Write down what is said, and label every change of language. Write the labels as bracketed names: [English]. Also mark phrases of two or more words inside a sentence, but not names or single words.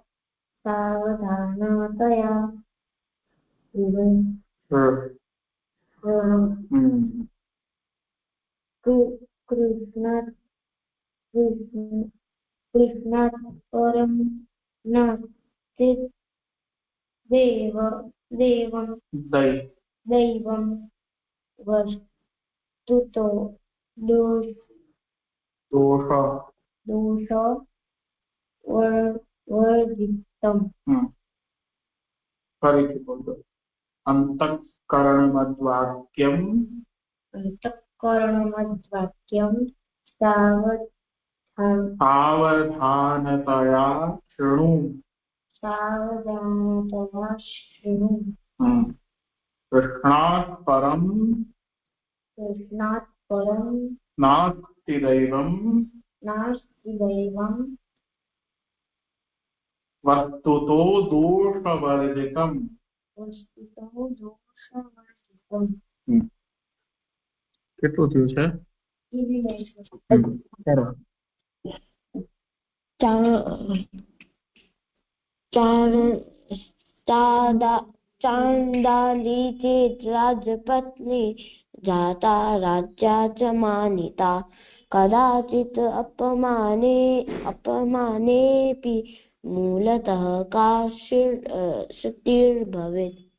[Sanskrit] कृष्णात् परं नास्ति दैवं वस्तुतो दोषवर्जितम् [Gujarati] ફરીથી બોલો અંતઃકરણમદ્વાક્યમ [Sanskrit] સાવધાનતયા શૃણુ કૃષ્ણાत् પરમ નાસ્તિ દૈવમ વસ્તુતો દોષવર્જિતમ [Gujarati] કેટલું થયું છે [Sanskrit] चाण्डाली चेत् राजपत्नी जाता राज्या च मानिता कदाचित् अपमानेऽपि मूलतः का श्रुतिर्भवेत्